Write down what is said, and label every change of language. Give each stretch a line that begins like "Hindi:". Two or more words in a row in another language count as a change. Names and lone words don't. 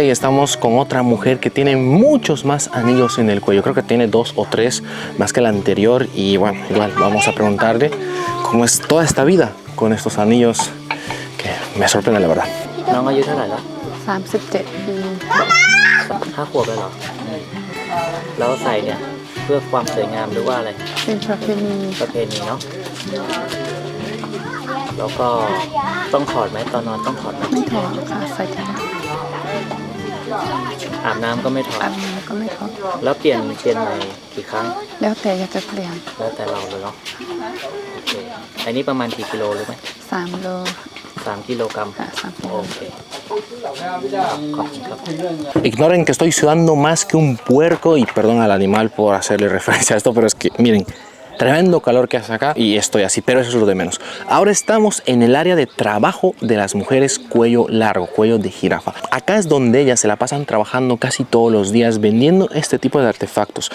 Spanish: y estamos con otra mujer que tiene muchos más anillos en el cuello. Creo que tiene 2 o 3 más que la anterior. Y bueno, igual vamos a preguntarle cómo es toda esta vida con estos anillos, que me sorprende la verdad.
Thai: น้องอายุเท่าไหร่แล้ว 37 ปี 5 ขวบแล้วเหรอแล้วใส่เนี่ยเพื่อความสวยงามหรือว่าอะไร เป็นประเพณี ประเพณีเนาะแล้วก็ต้องถอดไหมตอนนอนต้องถอดไหม ไม่ถอดค่ะใส่แต่ อาบน้ำก็ไม่ถอด อาบน้ำก็ไม่ถอด แล้วเปลี่ยนใหม่กี่ครั้ง แล้วแต่อยากจะเปลี่ยน แล้วแต่เราเลยเนาะโอเคอันนี้ประมาณกี่กิโลรู้ไหม 3 โล 3 กิโลกรัม ค่ะ3 กิโล โอเคขอบคุณครับ
Spanish: Ignoren que estoy sudando más que un puerco y perdón al animal por hacerle referencia a esto, pero es que miren, tremendo calor que hace acá y estoy así, pero eso es lo de menos. Ahora estamos en el área de trabajo de las mujeres cuello largo, cuello de jirafa. Acá es donde ellas se la pasan trabajando casi todos los días vendiendo este tipo de artefactos.